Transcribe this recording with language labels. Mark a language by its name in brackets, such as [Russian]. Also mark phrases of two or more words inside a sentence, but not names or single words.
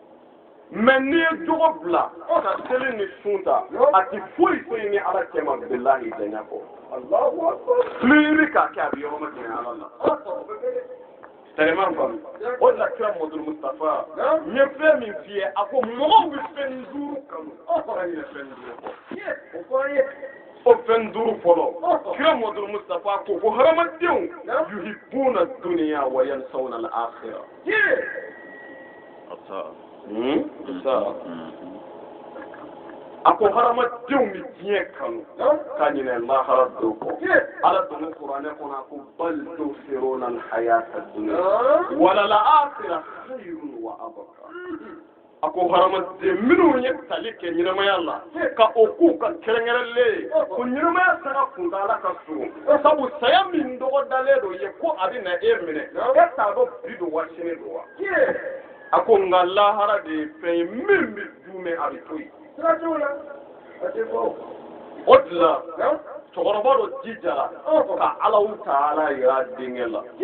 [Bambara] n'i ye jogo bila ka seli ni sun ta a ti foyi foyi ni ala cɛ ma bilahi janya kɔ fili k'a kɛ a bɛ yɔrɔ ma janya ala la tɛrɛma faamu o de la kira Mamadu Mustafa n ye fɛn min f'i ye a ko mɔgɔw bɛ fɛn duuru kanu ka ɲinɛ fɛn duuru kɔ o fɛn duuru fɔlɔ kira Mamadu Mustafa ko ko hadamadenw [Arabic] يحبون الدنيا وينسون الآخرة [Bambara] a ko hadamadenw bɛ diɲɛ kanu ka ɲinɛ lahara dɔw kɔ ala dɔnni kuranɛ kɔnɔ a ko [Arabic] بل تؤثرون الحياة الدنيا والآخرة خير وأبقى [Bambara] a ko hadamaden minnu ye tali kɛ ɲɛnamaya la ka o k'u ka kɛrɛnkɛrɛnlen ko ɲɛnamaya sera kuntala ka surun sabu saya min dɔgɔdalen don ye ko a bɛ na e minɛ e t'a dɔn bi don wa sini don wa a ko nka lahara de ye fɛn ye min bɛ duumɛ a bɛ to yen o de la cɛkɔrɔba dɔ jijara ka Alahu Taala yira denkɛ la